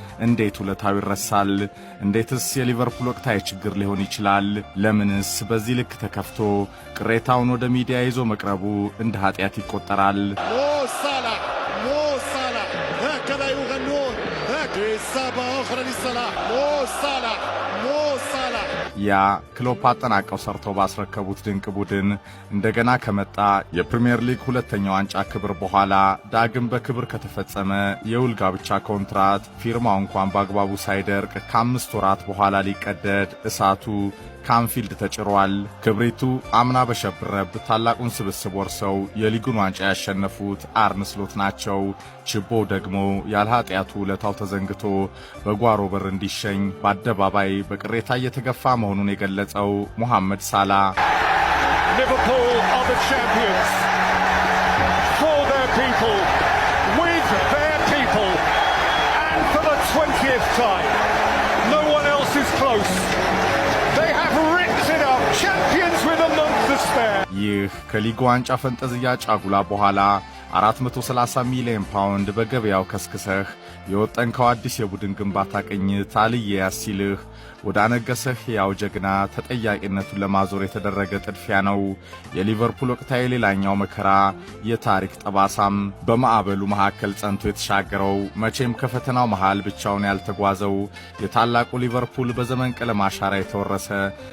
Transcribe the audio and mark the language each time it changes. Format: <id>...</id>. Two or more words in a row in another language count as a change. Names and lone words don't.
<am>እንዴት ውለታው ይረሳል? እንዴትስ የሊቨርፑል ወቅታዊ ችግር ሊሆን ይችላል? ለምንስ በዚህ ልክ ተከፍቶ ቅሬታውን ወደ ሚዲያ ይዞ መቅረቡ እንደ ኃጢአት ይቆጠራል?</am> <ar>هكذا يغنون إصابة أخرى لصلاح مو صلاح</ar> <am>ያ ክሎፕ አጠናቀው ሰርተው ባስረከቡት ድንቅ ቡድን እንደገና ከመጣ የፕሪሚየር ሊግ ሁለተኛ ዋንጫ ክብር በኋላ ዳግም በክብር ከተፈጸመ የውል ጋብቻ ኮንትራት ፊርማው እንኳን በአግባቡ ሳይደርቅ ከ5 ወራት በኋላ ሊቀደድ እሳቱ ካንፊልድ ተጭሯል። ክብሪቱ አምና በሸብረብ ታላቁን ስብስብ ወርሰው የሊጉን ዋንጫ ያሸነፉት አርነ ስሎት ናቸው። ችቦው ደግሞ ያለ ኃጢአቱ ውለታው ተዘንግቶ በጓሮ በር እንዲሸኝ በአደባባይ በቅሬታ እየተገፋ መሆኑን የገለጸው ሙሐመድ ሳላ</am> <en>Liverpool are the champions for their people with their people and for the 20th time no one else is close. They have ripped it up, champions with a month to spare.</en> <am>ይህ ከሊጉ ዋንጫ ፈንጠዝያ ጫጉላ በኋላ 430 ሚሊዮን ፓውንድ በገበያው ከስክሰህ የወጠንከው አዲስ የቡድን ግንባታ ቅኝት አልየ ያሲልህ ወደ አነገሰህ ያው ጀግና ተጠያቂነቱን ለማዞር የተደረገ ጥድፊያ ነው። የሊቨርፑል ወቅታዊ ሌላኛው መከራ የታሪክ ጠባሳም በማዕበሉ መካከል ጸንቶ የተሻገረው መቼም ከፈተናው መሃል ብቻውን ያልተጓዘው የታላቁ ሊቨርፑል በዘመን ቀለም አሻራ የተወረሰ</am>